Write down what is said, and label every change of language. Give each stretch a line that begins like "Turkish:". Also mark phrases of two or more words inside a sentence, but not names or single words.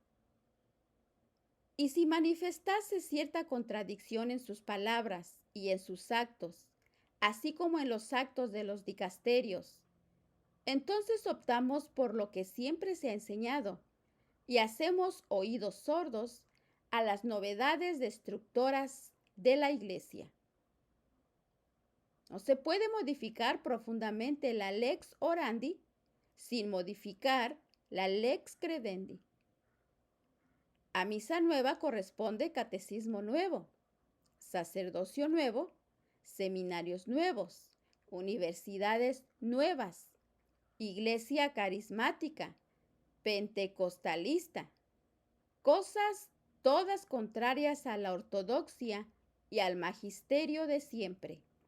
Spanish: Y si manifestase cierta contradicción en sus palabras y en sus actos, así como en los actos de los dicasterios, entonces optamos por lo que siempre se ha enseñado y hacemos oídos sordos a las novedades destructoras de la Iglesia. No se puede modificar profundamente la
Latin: lex orandi
Spanish: sin modificar la
Latin: lex credendi.
Spanish: A misa nueva corresponde catecismo nuevo, sacerdocio nuevo, seminarios nuevos, universidades nuevas, iglesia carismática, pentecostalista, cosas todas contrarias a la ortodoxia y al magisterio de siempre.